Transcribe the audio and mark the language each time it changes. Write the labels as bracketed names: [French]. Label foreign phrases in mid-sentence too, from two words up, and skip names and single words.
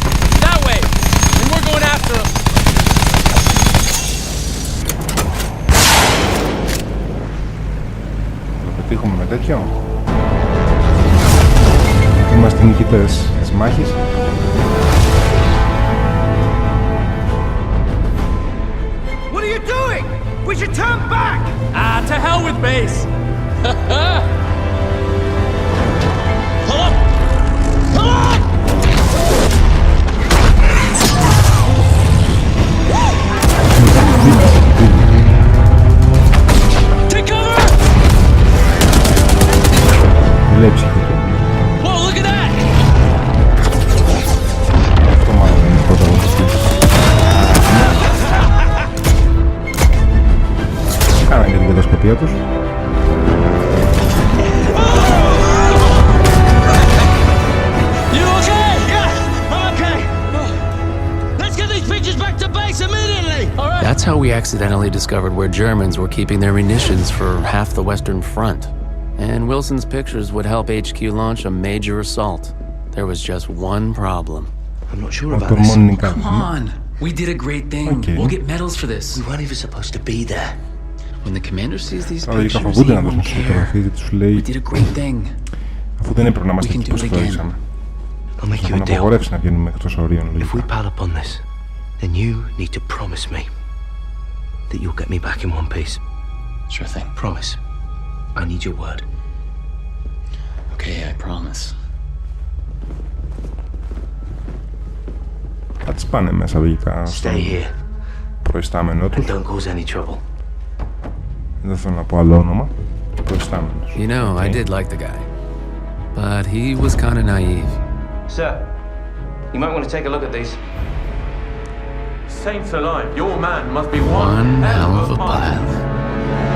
[English] That way. And we're going after him. [Greek] Θα το πετύχουμε με τέτοιο. Είμαστε νικητές της μάχης. [English] What are you doing? We should turn back! Ah, to hell with base. Pull up! Pull up! Take cover! [Greek] Βλέψει και [English] Whoa, look at that! [Greek] αυτό μάλλον είναι πρωταγωνιστής. Κάνανε και την κατασκοπία τους. [English] You okay? Yeah, I'm okay. Let's get these pictures back to base immediately! All right. That's how we accidentally discovered where Germans were keeping their munitions for half the Western Front. And Wilson's pictures would help HQ launch a major assault. There was just one problem. I'm not sure [Greek] Αυτό [English] about this. [Greek] μόνο είναι κάτι. [English] Come on. We did a great thing. Okay. We'll get medals for this. We weren't even supposed to be there. When the commander sees these [Greek] Τώρα λογικά [English] pictures, [Greek] φοβούνται [English] he [Greek] να δώσουν [English] won't care. [Greek] φωτογραφίες γιατί σου λέει [English] We did a great thing. [Greek] αφού δεν έπρεπε να είμαστε [English] We can [Greek] εκεί [English] do [Greek] πως [English] it [Greek] το [English] again. [Greek] ρίξαμε. [English] I'll make [Greek] Θα [English] you a [Greek] να [English] deal. [Greek] απαγορεύσει να βγαίνουμε εκτός ορίων [English] If we [Greek] λογικά. [English] pile up on this, then you need to promise me that you'll get me back in one piece. Sure thing. Promise. I need your word. Okay, I promise. [Greek] Θα τις πάνε μέσα λογικά [English] Stay [Greek] στον [English] here [Greek] προϊστάμενο [English] and [Greek] τους. [English] don't cause any trouble. [Greek] Δεν θέλω να πω άλλο όνομα. Προϊστάμενος. [English] You know, I did like the guy. But he was kind of naive. Sir, you might want to take a look at these. Saints alive, your man must be One hell of a pile.